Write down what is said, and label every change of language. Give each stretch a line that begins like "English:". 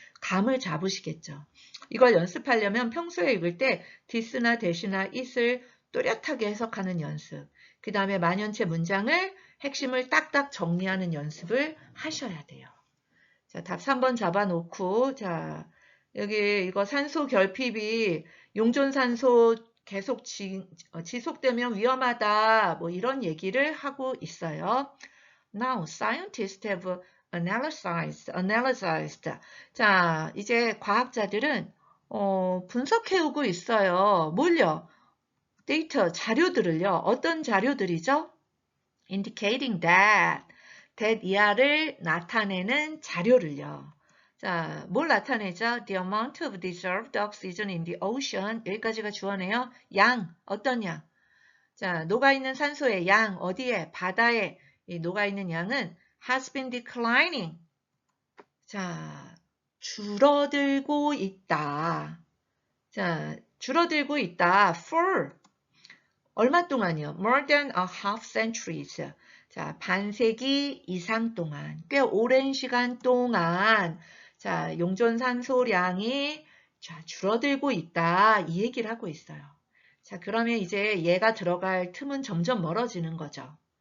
Korean: 감을 잡으시겠죠. 이걸 연습하려면 평소에 읽을 때 this나 that이나 it을 또렷하게 해석하는 연습, 그 다음에 만연체 문장을 핵심을 딱딱 정리하는 연습을 하셔야 돼요. 자, 답 3번 잡아놓고, 자, 여기 이거 산소 결핍이 용존산소 계속 지속되면 위험하다, 뭐 이런 얘기를 하고 있어요.
English: Now, scientists have analyzed.
Korean: 자, 이제 과학자들은 분석해오고 있어요. 뭘요? 데이터, 자료들을요. 어떤 자료들이죠?
English: Indicating that
Korean: 이하를 나타내는 자료를요. 자, 뭘 나타내죠?
English: The amount of dissolved oxygen in the ocean.
Korean: 여기까지가 주어네요. 양, 어떤 양? 자, 녹아있는 산소의 양, 어디에? 바다에 이 녹아있는 양은
English: has been declining.
Korean: 자, 줄어들고 있다. 자, 줄어들고 있다. For 얼마 동안이요?
English: More than a half centuries.
Korean: 자, 반세기 이상 동안, 꽤 오랜 시간 동안, 자, 용존산소량이 자, 줄어들고 있다. 이 얘기를 하고 있어요. 자, 그러면 이제 얘가 들어갈 틈은 점점 멀어지는 거죠.